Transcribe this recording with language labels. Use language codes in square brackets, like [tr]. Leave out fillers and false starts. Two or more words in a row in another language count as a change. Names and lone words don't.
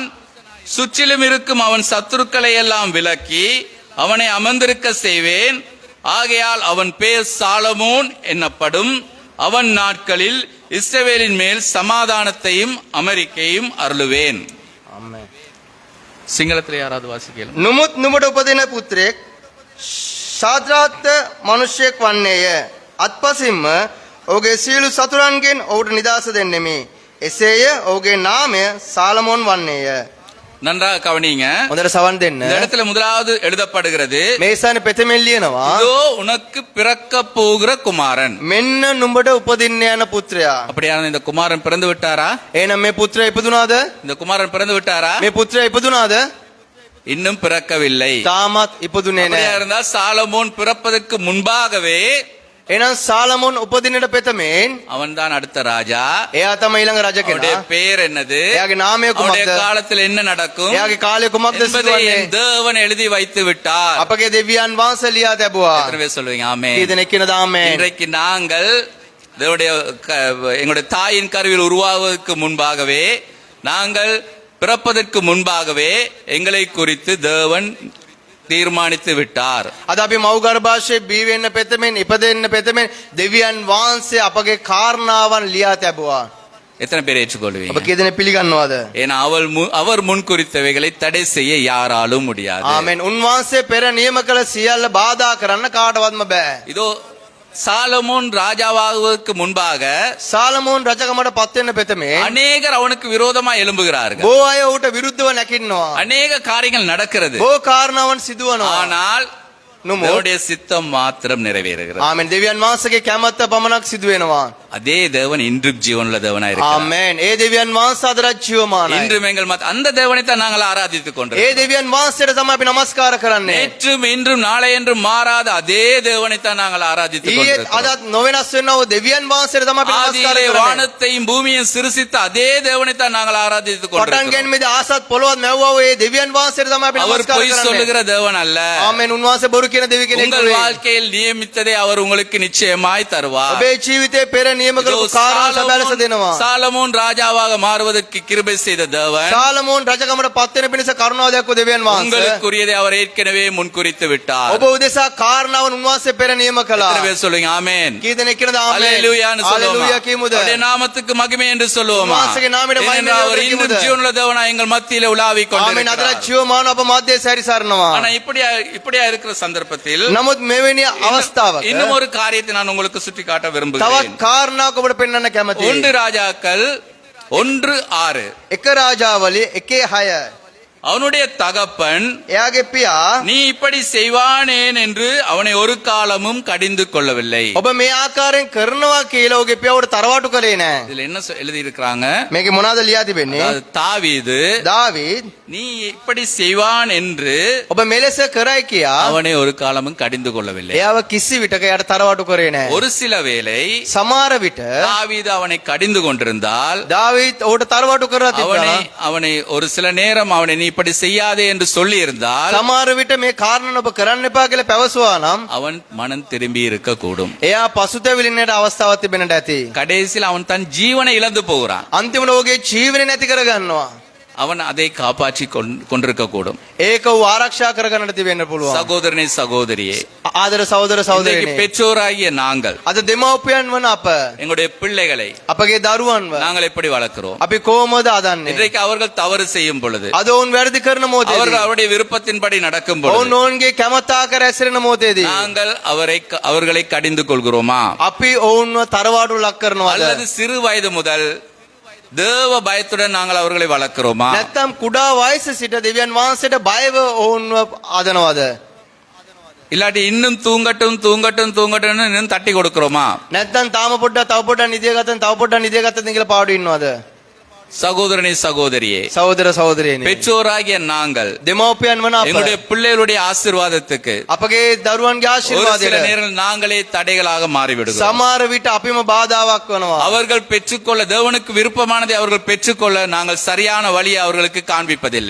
[ta] சுற்றிலும் இருக்கும் அவன் சத்துருக்களை எல்லாம் விலக்கி அவனை அமர்ந்திருக்க செய்வேன். ஆகையால் அவன் பேர் சாலமோன் என்னப்படும். அவன் நாட்களில் இஸ்ரவேலின் மேல் சமாதானத்தையும் அமெரிக்கையும் அருளுவேன். [si] ආමේන්. [ta] சிங்களத்தில் யாராவது வாசிக்கலாம்? [si] නුමුත් නුඹට උපදින පුත්‍රයෙක් ශාද්‍රාත් මිනිසෙක් වන්නේය. අත්පසින්ම ඔහුගේ සියලු සතුරන්ගෙන් ඔහුට නිදහස දෙන්නෙමි. එසේය ඔහුගේ නාමය සාලමෝන් වන්නේය. [ta] நன்றாக கவனிங்க. [si] හොඳට සවන් දෙන්න. [ta] இந்த இடத்துல முதலாவது எழுதப்படுகிறது, [si] මේ ස්ථානේ පෙතෙමෙන් ලියනවා [ta] இதோ உனக்கு பிறக்க போகிற குமாரன். [si] මෙන්න නුඹට උපදින්න යන පුත්‍රයා. [ta] அப்படியான இந்த குமாரன் பிறந்து விட்டாரா? [si] එහෙනම් මේ පුත්‍රයා ඉපදුනාද? [ta] இந்த குமாரன் பிறந்து விட்டாரா? [si] මේ පුත්‍රයා ඉපදුනාද? [ta] இன்னும் பிறக்கவில்லை. [si] තාමත් ඉපදුනේ [ta] அப்படியா [si] නැහැ. [ta] இருந்தா சாலமோன் பிறப்பதற்கு முன்பாகவே [si] එහෙනම් සාලමෝන් උපදින්නට පෙතෙමෙන් [ta] அவன் தான் அடுத்த ராஜா. [si] එයා තමයි ඊළඟ රජ [ta] அவனுடைய [si] කෙනා. [ta] பெயர் என்னது? [si] එයාගේ නාමය [ta] அவனுடைய [si] කුමක්ද? [ta] காலத்தில் என்ன நடக்கும் [si] එයාගේ කාලය කුමක්ද [ta] என்பதை [si] සිදුවන්නේ? [ta] என் தேவன் எழுதி வைத்து விட்டார். [si] අපගේ දෙවියන් වහන්සේ ලියා තැබුවා. [ta] எத்தனை பேர் சொல்லுவீங்க ஆமென்? [si] කී දෙනෙක් කියනද ආමේන්? [ta] இன்றைக்கு நாங்கள் தேவனுடைய எங்களுடைய தாயின் கருவில் உருவாவதற்கு முன்பாகவே, நாங்கள் பிறப்பதற்கு முன்பாகவே எங்களை குறித்து தேவன் தீர்மானித்து விட்டார். [si] අද අපි මව් ගර්භාෂයේ බී වෙන්න පෙතෙමෙන් ඉපදෙන්න පෙතෙමෙන් දෙවියන් වහන්සේ අපගේ කාරණාවන් ලියා තැබුවා. [ta] எத்தனை பேர் [si] ඔබ [ta] ஏற்றுக்கொள்வீங்க? [si] කී දෙනෙක් පිළිගන්නවද? [ta] ஏன்னா அவர் முன் குறித்தவைகளை தடை செய்ய யாராலும் முடியாது. [si] ආමෙන්. උන්වහන්සේ පෙර නියම කළ සියල්ල බාධා කරන්න කාටවත්ම බෑ. [ta] இதோ சாலமோன் ராஜாவாகுவதற்கு முன்பாக [si] සාලමෝන් රජකමට පත් වෙන්න පෙතෙමෙන් [ta] அநேகர் அவனுக்கு விரோதமா எழும்புகிறார்கள். [si] බොහෝ අය ඌට විරුද්ධව නැකින්නවා. [ta] அநேக காரியங்கள் நடக்கிறது. [si] බොහෝ කාරණාවන් සිදුවනවා. [ta] ஆனால் [si] නුඹ [ta] தேவனுடைய சித்தம் மாத்திரம் நிறைவேறுகிறது. [si] ආමෙන්. දෙවියන් වහන්සේගේ කැමැත්ත පමණක් සිදු වෙනවා. [ta] அதே தேவன் இன்றும் ஜீவனுள்ள தேவனாய் இருக்கிறார். [si] ආමෙන්. ඒ දෙවියන් වහන්සේ අදටත් ජීවමානයි. [ta] இன்றும் எங்கள் அந்த தேவனை தான் நாங்கள் ஆராதித்துக் [si] ඒ [ta] கொண்டிருக்கிறோம். [si] දෙවියන් වහන්සේට තමයි අපි නමස්කාර කරන්නේ. [ta] நேற்றும் இன்றும் நாளை என்றும் மாறாத அதே தேவனை தான் நாங்கள் ஆராதித்துக் [si] ඊයේත් [ta] கொண்டிருக்கிறோம். [si] අදත් නොවෙනස් වෙනව දෙවියන් වහන්සේට තමයි අපි නමස්කාර [ta] ஆதியிலே [si] කරන්නේ. [ta] வானத்தையும் பூமியையும் சிருஷ்டித்த அதே தேவனை தான் நாங்கள் ஆராதித்துக் [si] පටන් [ta] கொண்டிருக்கிறோம். [si] ගැනීමේදී ආසත් පොළොවත් මැව්වා ඒ දෙවියන් වහන්සේට තමයි අපි [ta] அவர் [si] නමස්කාර [ta] பொய் [si] කරන්නේ. [ta] சொல்லுகிற தேவன் அல்ல. [si] ආමෙන්. උන්වහන්සේ බොරු කියන දෙවි කෙනෙක් [ta] உங்கள் [si] නෙවෙයි. [ta] வாழ்க்கையில் நியமித்ததை அவர் உங்களுக்கு நிச்சயமாய் தருவார். [si] ඔබේ ජීවිතේ පෙර නියම කරපු කාරණා සැබෑලස දෙනවා. [ta] சாலமோன் ராஜாவாக மாறுவதற்கு கிருபை செய்த தேவன் [si] සාලමෝන් රජකමට පත් වෙන පිණිස කරුණාව දැක්වූ දෙවියන් වහන්සේ [ta] உங்களுக்குரியதை அவர் ஏற்கனவே முன்குறித்து விட்டார். [si] ඔබ උදෙසා කාරණාවන් උන්වහන්සේ පෙර නියම කළා. [ta] எத்தனை பேர் சொல்லுங்க ஆமென்? [si] කී දෙනෙක් කියනද ආමෙන්? [ta] அல்லேலூயான்னு சொல்லுவோமா? [si] හalleluya කියමුද? [ta] அவருடைய நாமத்துக்கு மகிமை என்று சொல்லுவோமா? உம்மாசுக்கு நாமிட மகிமை ஏனென்றால் அவர் என்று இன்றும் சொல்லுவோம். ஜீவனுள்ள தேவனாய் எங்கள் மத்தியிலே உலாவிக் [si] ආමෙන්. අදට [ta] கொண்டிருக்கிறார். [si] ජීවමාන අප මැදේ සැරිසරනවා. [ta] ஆனா இப்படியா இருக்கிற சந்தர்ப்பத்தில் [si] නමුත් මෙවැනි අවස්ථාවක [ta] இன்னும் ஒரு காரியத்தை நான் உங்களுக்கு சுட்டி காட்ட [si] තවත් [ta] விரும்புகிறேன். [si] කාරණාවක් ඔබට පෙන්වන්න කැමතියි. [ta] 1 ராஜாக்கள் 1:6. [si] එක රාජාවලිය 1:6. [ta] அவனுடைய தகப்பன் [si] එයාගේ පියා [ta] நீ இப்படி செய்வானேன் என்று அவனை ஒரு காலமும் கடிந்து கொள்ளவில்லை. [si] ඔබ මේ ආකාරයෙන් කරනවා කියලා ඔහුගේ පියාවට තරවාටු කරේ නැහැ. [ta] இதுல என்ன எழுதி இருக்கிறாங்க? [si] මේකේ මොනවද ලියා තිබෙන්නේ? [ta] தாவீது [si] දාවීද් [ta] நீ இப்படி செய்வான் என்று [si] ඔබ මෙලෙස කරයි කියා [ta] அவனை ஒரு காலமும் கடிந்து கொள்ளவில்லை. [si] එයාව කිසි විටක එයාට තරවාටු කරේ නැහැ. [ta] ஒரு சில வேளை [si] සමහර විට [ta] தாவீது அவனை கடிந்து கொண்டிருந்தால் [si] දාවීද් ඔහුට තරවාටු කරලා [ta] அவனை [si] තිබුණා. [ta] அவனை ஒரு சில நேரம் அவனை நீ இப்படி செய்யாதே என்று சொல்லி இருந்தால் [si] සමහර විට මේ කාරණා ඔබ කරන්න එපා කියලා පැවසුවා නම් [ta] அவன் மனம் திரும்பி இருக்க கூடும். [si] එයා පසුතැවිලින්නට අවස්ථාවක් තිබෙන්නට ඇති. [ta] கடைசியில் அவன் தன் ஜீவனை இழந்து போகிறான். [si] අන්තිමට ඔහුගේ ජීවනය නැති කරගන්නවා. [ta] அவன் அதை காப்பாற்றி கொண்டிருக்க கூடும். [si] ඒක ඔහු ආරක්ෂා කරගන්නට තිබෙන්න පුළුවන්. [ta] சகோதரனே சகோதரியே, [si] ආදර සහෝදර [ta] இன்றைக்கு [si] සහෝදරියනි, [ta] பெற்றோராகிய நாங்கள் [si] අද දෙමව්පියන් වන අප [ta] எங்களுடைய பிள்ளைகளை [si] අපගේ දරුවන්ව [ta] நாங்கள் எப்படி வளர்க்கிறோம்? [si] අපි කොහොමද අදන්නේ? [ta] இன்றைக்கு அவர்கள் தவறு செய்யும் பொழுது, [si] අද ඔවුන් වැරදි කරන මොහොතේදී, [ta] அவர்கள் அவருடைய விருப்பத்தின்படி நடக்கும் [si] ඔවුන් [ta] பொழுது [si] ඔවුන්ගේ කැමැත්ත ආකාර ඇසිරෙන මොහොතේදී [ta] நாங்கள் அவர்களை கடிந்து கொள்கிறோமா? [si] අපි ඔවුන්ව තරවාඩු ලක් කරනවාද? [ta] அல்லது சிறு வயது முதல் தேவ பயத்துடன் நாங்கள் அவர்களை வளர்க்கிறோமா? [si] නැත්නම් කුඩා වයසේ සිට දෙවියන් වහන්සේට බයව ඔවුන්ව ආදනවාද? [ta] இல்லாட்டி இன்னும் தூங்கட்டும் இன்னும் தட்டி கொடுக்கிறோமா? [si] නැත්නම් තාම පොඩ්ඩක් තව පොඩ්ඩක් නිදිය ගත්තන් තව පොඩ්ඩක් නිදිය ගත්තන් කියලා පාඩු ඉන්නවද? [ta] சகோதரனே சகோதரியே, [si] සහෝදර සහෝදරියනි, [ta] பெற்றோராகிய நாங்கள் [si] දෙමව්පියන් වන අප [ta] எங்களுடைய பிள்ளைகளுடைய ஆசீர்வாதத்துக்கு [si] අපගේ දරුවන්ගේ [ta] ஒரு சில [si] ආශිර්වාදයට [ta] நேரம் நாங்களே தடைகளாக மாறிவிடுகிறோம். [si] සමහර විට අපිම බාධාවක් වෙනවා. [ta] அவர்கள் பெற்றுக்கொள்ள, தேவனுக்கு விருப்பமானதை அவர்கள் பெற்றுக்கொள்ள நாங்கள் சரியான வழியை அவர்களுக்கு காண்பிப்பதில்லை.